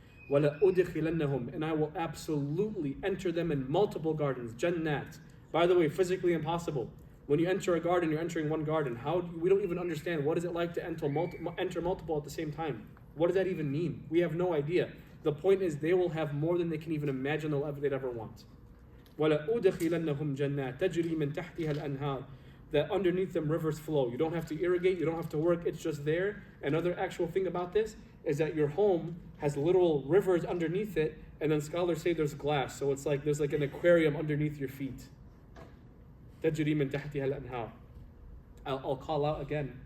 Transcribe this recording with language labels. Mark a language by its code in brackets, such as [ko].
[ar] وَلَأُدْخِلَنَّهُمْ, [en] and I will absolutely enter them in multiple gardens, jannat. By the way, physically impossible. When you enter a garden, you're entering one garden. We don't even understand what is it like to enter multiple at the same time. What does that even mean? We have no idea. The point is they will have more than they can even imagine they'd ever want. [ar] وَلَأُدْخِلَنَّهُمْ جَنَّاتٍ تَجْرِي مِنْ تَحْتِهَا الْأَنْهَارُ, [en] that underneath them rivers flow. You don't have to irrigate, you don't have to work, it's just there. Another actual thing about this is that your home has literal rivers underneath it, and then scholars say there's glass, so it's like there's like an aquarium underneath your feet. [ar] تَجْرِي مِنْ تَحْتِهَا الْأَنْهَارُ. [en] I'll call out again.